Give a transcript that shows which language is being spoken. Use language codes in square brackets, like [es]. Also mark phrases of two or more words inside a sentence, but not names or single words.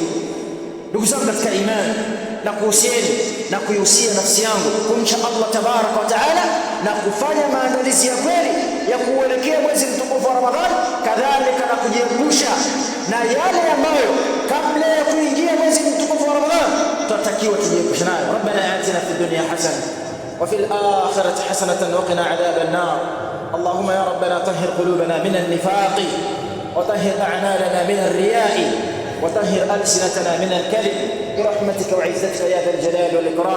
[sw] Ndugu zangu katika imani, na kuhusieni na kuihusia nafsi yangu kumcha Allah [ar] تبارك وتعالى [sw] na kufanya maandalizi ya kweli ya kuelekea mwezi mtukufu wa Ramadhani, kadhalika na kujiepusha na yale ambayo kabla ya kuingia mwezi mtukufu wa Ramadhani tunatakiwa tujiepushe nayo. [ar] ربنا آتنا في الدنيا حسنة وفي الآخرة حسنة وقنا عذاب النار. اللهم يا ربنا طهر قلوبنا من النفاق وطهر أعمالنا من الرياء وطهر ألسنتنا من الكذب برحمتك وعزتك يا ذا الجلال والإكرام.